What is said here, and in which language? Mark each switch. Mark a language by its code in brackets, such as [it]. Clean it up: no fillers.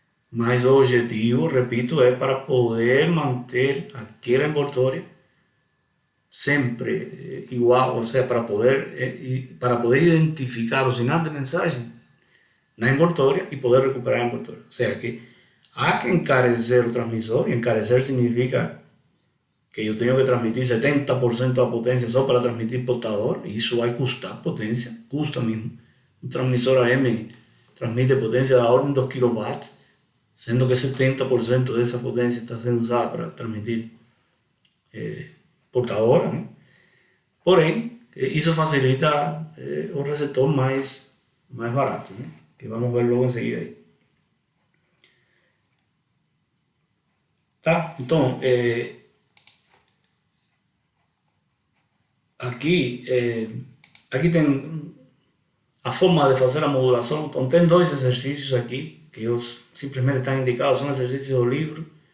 [pt] Mas o objetivo, repito, é para poder manter aquela envoltória sempre igual, ou seja, para poder identificar o sinal de mensagem na envoltória e poder recuperar a envoltória. Ou seja, que há que encarecer o transmissor, e encarecer significa que eu tenho que transmitir 70% da potência só para transmitir portador, e isso vai custar potência, custa mesmo. [es] Un transmisor AM transmite potencia de la orden de 2 kW, siendo que 70% de esa potencia está siendo usada para transmitir portadora, ¿no? [pt] Porém, [es] eso facilita un receptor más barato, ¿no? Que vamos a ver luego enseguida ahí. [pt] Tá? [es] Entonces, aquí [pt] tem a forma de fazer a modulação. Então, tem dois exercícios aqui que simplesmente estão indicados, são exercícios do livro.